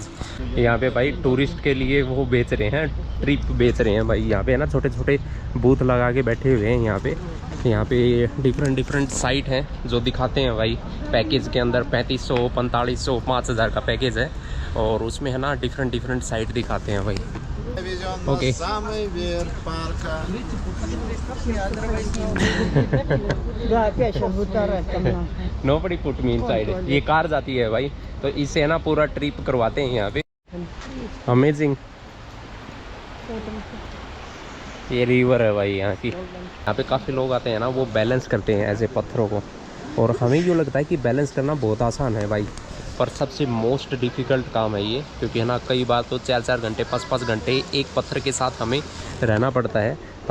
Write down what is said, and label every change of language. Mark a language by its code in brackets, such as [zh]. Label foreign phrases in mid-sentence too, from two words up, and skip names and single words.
[hi] यहाँ पे भाई टूरिस्ट के लिए वो बेच रहे हैं, ट्रिप बेच रहे हैं भाई। यहाँ पे है ना छोटे छोटे बूथ लगा के बैठे हुए हैं यहाँ पे [en] different site [hi] हैं जो दिखाते हैं भाई। पैकेज के अंदर 3500, 4500, 5000 का पैकेज है, और उसमें है ना [en] different site [hi] दिखाते हैं भाई। ओके [ru] Да, опять сейчас будет орать там. [en] Nobody put me inside. [hi] ये कार जाती है भाई, तो इससे है ना पूरा ट्रिप करवाते हैं यहाँ पे। अमेजिंग। ये रिवर है भाई यहाँ की। यहाँ पे काफ़ी लोग आते हैं ना, वो बैलेंस करते हैं ऐसे पत्थरों को, और हमें यूँ लगता है कि बैलेंस करना बहुत आसान है भाई, पर सबसे [en] most difficult [hi] काम है ये, क्योंकि है ना कई बार तो 4-4 घंटे 5-5 घंटे एक पत्थर के साथ हमें रहना पड़ता है।